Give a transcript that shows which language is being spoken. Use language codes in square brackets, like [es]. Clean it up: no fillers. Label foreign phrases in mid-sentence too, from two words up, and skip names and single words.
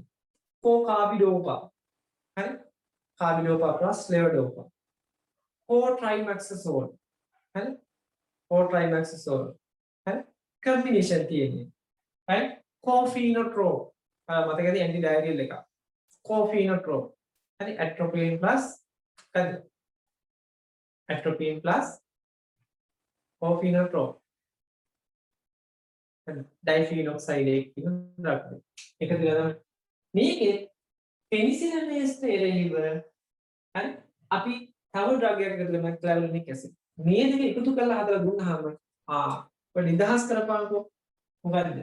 [si] කෝ කාබිඩෝපා. හරි? [en] carbidopa plus levodopa. [si] කෝ ට්‍රයිමැක්සසෝල්. හරි? කෝ ට්‍රයිමැක්සසෝල්. හරි? කම්බිනේෂන් තියෙන්නේ. right? Cofenotrol. මතකද [en] anti diarrheal [si] එක. Cofenotrol. හරි [en] atropine plus [si] කද? [en] atropine plus cofenotrol. [si] ඩයිෆීනොක්සයිඩ් එක කියන ඩ්‍රග් එක. එක දිගටම මේකේ පෙනිසිලිනේස්ට එරෙහිව හරි අපි තව ඩ්‍රග් එකකට දෙනවා [en] clavulanic acid. [si] මේ දෙක එකතු කරලා හදලා දුන්නාම ඔය නිදහස් කරපානකො මොකද්ද?